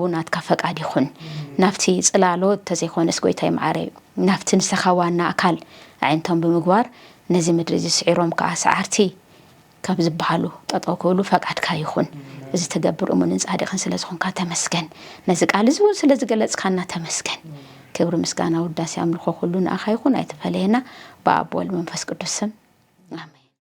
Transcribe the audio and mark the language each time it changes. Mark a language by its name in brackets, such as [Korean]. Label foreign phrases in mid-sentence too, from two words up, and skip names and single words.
[Tigrinya] ናትካ ፈቃድ ይኹን ናፍቲ ጽላሎት ተዘይኾነስ ጎይታ ይማሪ ናፍቲ ንሰኻዋና አካል ዓይንቶም ብምግባር ነዚ ምድሪ እዚ ስዒሮም ከአ ሰዓርቲ ካብ ዝበሃሉ ጠጠው ክብሉ ፈቃድካ ይኹን እዚ ተገብር እሙንን ጻድቕን ስለዝኾንካ ተመስገን ነዚ ቃል እዚ ስለዝገለጽካና ተመስገን ክብር ምስጋና ውዳሴ አምልኮ ሁሉ ንአኻ ይኹን አይተፈለየና በአብ ወልድ መንፈስ ቅዱስ ስም አሜን